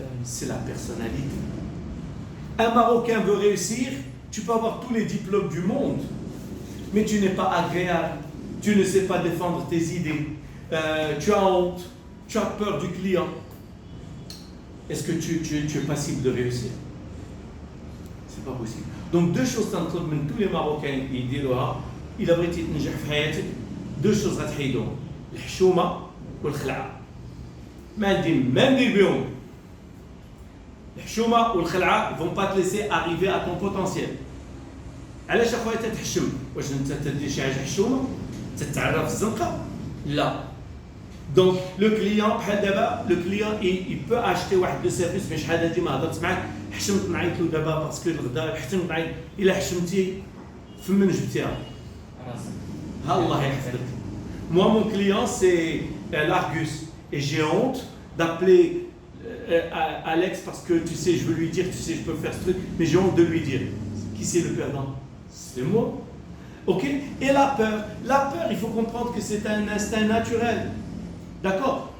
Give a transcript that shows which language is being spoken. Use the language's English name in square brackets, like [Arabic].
[French] C'est la personnalité. Un Marocain veut réussir, tu peux avoir tous les diplômes du monde, mais tu n'es pas agréable, tu ne sais pas défendre tes idées, tu as honte, tu as peur du client. Est-ce que tu es passible de réussir? C'est pas possible. Donc deux choses [Arabic] تنطلب من [French] tous les Marocains [Arabic] يديروها إلا بغيتي تنجح في حياتك. [French] deux choses [Arabic] غتحيدهم الحشومة والخلعة. ما ندير بهم. الحشومة والخلعة [French] vont pas te laisser arriver à ton potentiel. [Arabic] علاش اخويا تتحشم؟ واش انت تدير شي حاجه حشومه؟ تتعرف الزنقه؟ لا. [French] Donc le client [Arabic] بحال دابا [French] le client il peut acheter [Arabic] واحد لو سيرفيس mais شحال هادي ما هضرت معاك حشمت نعيط له دابا باسكو الغدا حشمت نعيط الا حشمتي فمن جبتيها ها الله يحفظك. [French] Moi mon client c'est l'Argus et j'ai honte d'appeler Alex parce que tu sais je veux lui dire tu sais je peux faire ce truc mais j'ai honte de lui dire. Qui c'est le perdant? C'est moi. Ok? Et la peur, il faut comprendre que c'est un instinct naturel. D'accord?